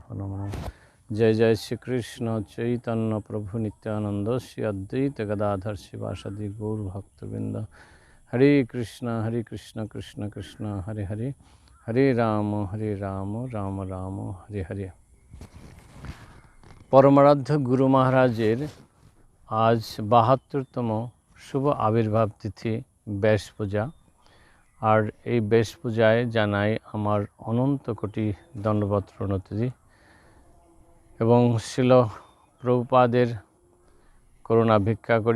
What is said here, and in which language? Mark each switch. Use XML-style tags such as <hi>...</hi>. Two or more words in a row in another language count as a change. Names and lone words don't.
<sa>भानमान जय जय श्री कृष्ण चैतन्य प्रभु नित्यानन्द श्री अद्वैत गदाधर शिवसादि गौर भक्तवृन्द हरे कृष्ण कृष्ण कृष्ण हरे हरे हरे राम राम राम हरे हरे</sa> <bn>Hare Rama Rama Rama Hare Hare পরমারাধ্য গুরু মহারাজের আজ ৭২তম শুভ আবির্ভাব তিথি ব্যাস পূজা। আর এই ব্যাস পূজায় জানাই আমার অনন্ত কোটি দণ্ডবত প্রণতি এবং শিল প্রভুপাদের করুণা ভিক্ষা করি।</bn>